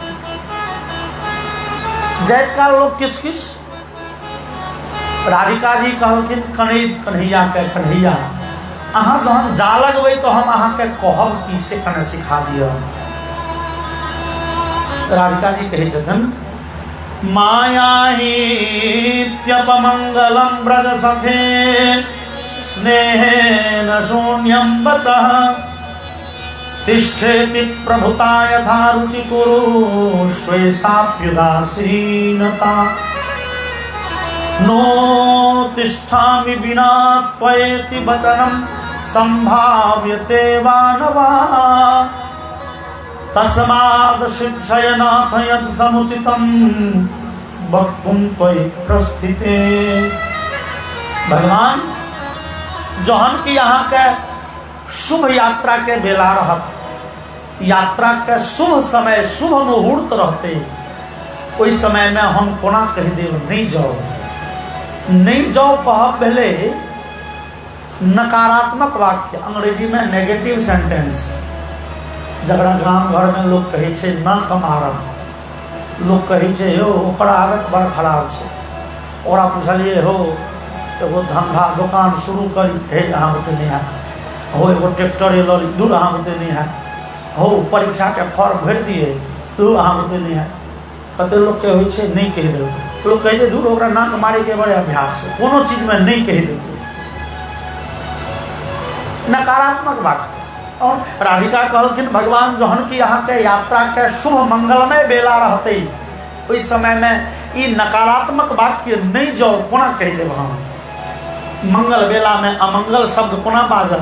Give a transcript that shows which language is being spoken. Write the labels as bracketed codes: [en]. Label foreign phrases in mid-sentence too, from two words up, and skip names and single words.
[mai] जाइत काल लोग किछ किछ। राधिका जी कहलखिन कन्हैया के कन्हैया अहाँ जहन जा लगबै तो हम अहाँ के कहब की से कने सिखा दिअ। राधिका जी कहे छथिन [sa] मायाहीत्यपमंगलम ब्रज सखे स्नेहेन शून्यं वचः तिष्ठेति प्रभुता यथा रुचि कुरुष्वेषाप्युदासीनता नो तिष्ठामि विना त्वयेति वचनं संभाव्यते वा न वा तस्माद् शिक्षय नाथ यत् समुचितं वक्तुं त्वयि प्रस्थिते। [mai] भगवान जहन की यहाँ के शुभ यात्रा के बेला रहत, यात्रा के शुभ समय शुभ मुहूर्त रहते, ओहि समय में हम कोना कह देव नहीं जाओ, नहीं जाओ कहब भेले नकारात्मक वाक्य, अंग्रेजी में [en] negative sentence, [mai] जकरा गांव घर में लोग कहे छे ना कमारब, लोग कहे छे हो ओकरा आदत बड़ खराब छे, ओकरा पूछलिए हो एगो धंधा दुकान शुरू करी, हे अहाँ बुते नहीं है, हो एगो ट्रैक्टर लड़ी दूर अहाँ बुते नहीं है, हो परीक्षा के फॉर्म भर दिए दूर अहाँ बुते नहीं है। कते लोग के होइ छे नहीं कह देलकै, लोग कहे जे दूर ओकरा नाक मारे के बड़े अभ्यास है, कोनो चीज में नहीं कह देलकै, नकारात्मक बात। और राधिका कहलखिन भगवान जहन की यहाँ के यात्रा के शुभ मंगलमय बेला रहते, ओहि समय में ई नकारात्मक वाक्य नहीं जाओ कोना कह देब हम, मंगल बेला में अमंगल शब्द कोना बाजब।